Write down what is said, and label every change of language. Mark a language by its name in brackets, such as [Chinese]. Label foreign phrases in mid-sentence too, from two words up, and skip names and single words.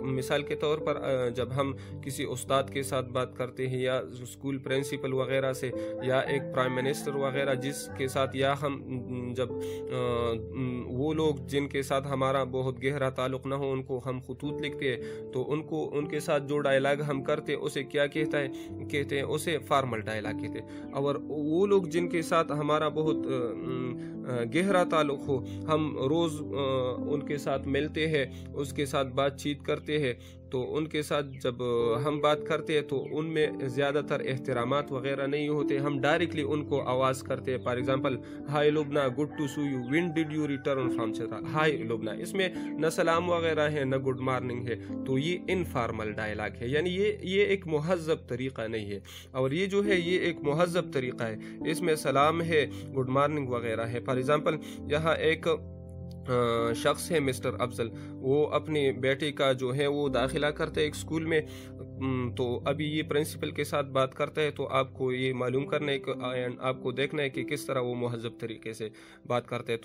[Urdu] مثال کے طور پر جب ہم کسی استاد کے ساتھ بات کرتے ہیں, یا [English] school principal [Urdu] وغیرہ سے, یا ایک [English] prime minister [Urdu] وغیرہ جس کے ساتھ, یا ہم جب وہ لوگ جن کے ساتھ ہمارا بہت گہرا تعلق نہ ہو, ان کو ہم خطوط لکھتے ہیں, تو ان کے ساتھ جو ڈائلاگ ہم کرتے اسے کیا کہتے ہیں, اسے [English] formal dialogue [Urdu] کہتے ہیں. اور وہ لوگ جن کے ساتھ ہمارا بہت گہرا تعلق ہو, ہم روز ان کے ساتھ ملتے ہیں, اس کے ساتھ بات چیت کرتے ہیں, تو ان کے ساتھ جب ہم بات کرتے ہیں تو ان میں زیادہ تر احترامات وغیرہ نہیں ہوتے, ہم ڈائریکٹلی ان کو آواز کرتے ہیں. [English] For example, hi Lubna, good to see you, when did you return from Chitral, hi Lubna. [Urdu] اس میں نہ سلام وغیرہ ہے, نہ [English] good morning [Urdu] ہے, تو یہ [English] informal dialogue [Urdu] ہے, یعنی یہ ایک مہذب طریقہ نہیں ہے. اور یہ جو ہے یہ ایک مہذب طریقہ ہے, اس میں سلام ہے, [English] good morning [Urdu] وغیرہ ہے. [English] for example, [Urdu] یہاں ایک شخص ہے مسٹر افضل, وہ اپنی بیٹے کا جو ہے وہ داخلہ کرتے ایک اسکول میں, تو ابھی یہ پرنسپل کے ساتھ بات کرتا ہے, تو آپ کو یہ معلوم کرنا ہے, آپ کو دیکھنا ہے کہ کس طرح وہ مہذب طریقے سے بات کرتے ہیں.